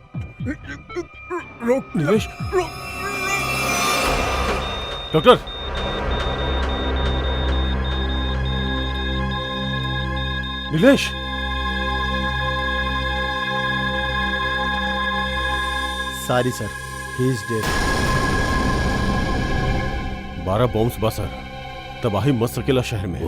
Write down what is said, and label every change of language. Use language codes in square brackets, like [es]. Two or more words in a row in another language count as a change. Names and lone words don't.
[bho] रोक नीलेश, रोक। डॉक्टर, नीलेश, [en] sorry sir, he is dead. [bho] 12 बॉम्ब्स बा सर, तबाही मच सकेला शहर में।